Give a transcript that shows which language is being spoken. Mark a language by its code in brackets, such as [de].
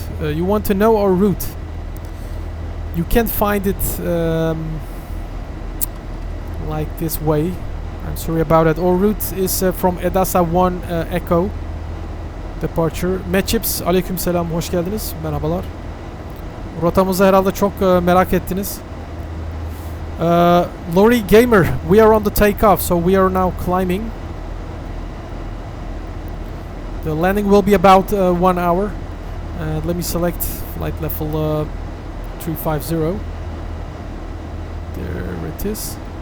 [en] You want to know our route? You can find it like this way. I'm sorry about it. Our route is from Edasa 1 Echo departure. [tr] Matchips, aleykümselam, hoş geldiniz. Merhabalar. Rotamızı herhalde çok merak ettiniz. [en] Lori Gamer, we are on the takeoff, so we are now climbing. The landing will be about 1 hour. Let me select flight level 350. There it is.